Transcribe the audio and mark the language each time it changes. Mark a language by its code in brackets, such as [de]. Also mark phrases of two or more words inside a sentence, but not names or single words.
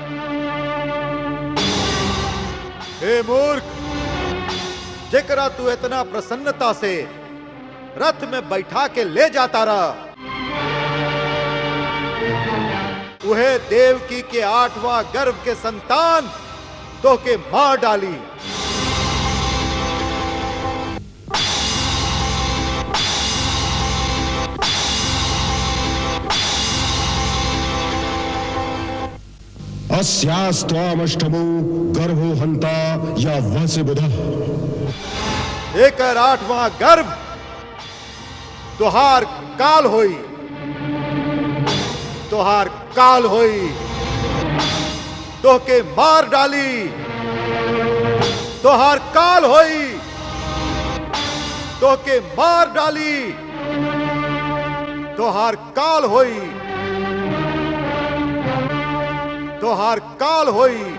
[bho] हे मूर्ख, जेकरा तू इतना प्रसन्नता से रथ में बैठा के ले जाता रह, वह देवकी के 8वां गर्भ के संतान तो के मार डाली। [sa] अस्यास्त्वामष्टमो गर्भो हंता या वस्य बुधः। [bho] एकर 8वां गर्भ तुहार काल होई, तुहार काल होई, तो के मार डाली, तुहार काल होई, तो के मार डाली, तोहार काल होई, तोहार काल होई।